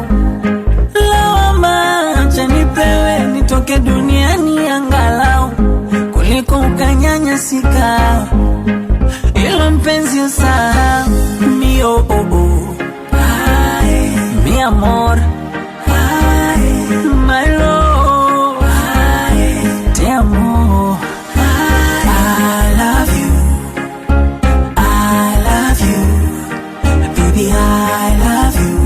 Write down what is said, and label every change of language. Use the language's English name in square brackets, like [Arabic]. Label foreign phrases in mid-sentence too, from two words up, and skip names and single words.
[Swahili] Lawama acha nipewe, nitoke duniani angalau, kuliko ukanyanyasika. Ilo mpenzi usahau, mi oh oh oh, ay, [Spanish] mi amor, [English] my love, [Spanish] te amo, [English] I love you, baby, I love